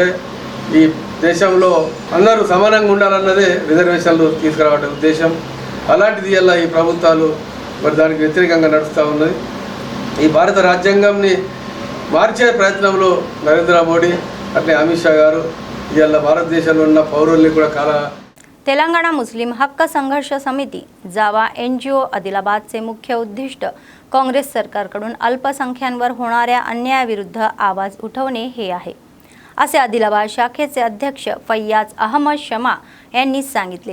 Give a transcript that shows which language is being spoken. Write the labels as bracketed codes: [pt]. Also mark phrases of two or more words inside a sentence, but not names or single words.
[te] ఈ దేశంలో అందరూ సమానంగా ఉండాలన్నదే రిజర్వేషన్లు తీసుకురావడం ఉద్దేశం. అలాంటిది ఇలా ఈ ప్రభుత్వాలు దానికి వ్యతిరేకంగా నడుస్తూ ఉన్నది. ఈ భారత రాజ్యాంగంని మార్చే ప్రయత్నంలో నరేంద్ర మోడీ అట్లే అమిత్ షా गारू ఇలా భారతదేశంలో ఉన్న పౌరుల్ని కూడా [mr] तेलंगणा मुस्लिम हक्क संघर्ष समिती जावा NGO आदिलाबादचे मुख्य उद्दिष्ट काँग्रेस सरकारकडून अल्पसंख्यांवर होणाऱ्या अन्यायाविरुद्ध आवाज उठवणे हे आहे, असे आदिलाबाद शाखेचे अध्यक्ष फैयाज अहमद शमा यांनी सांगितले.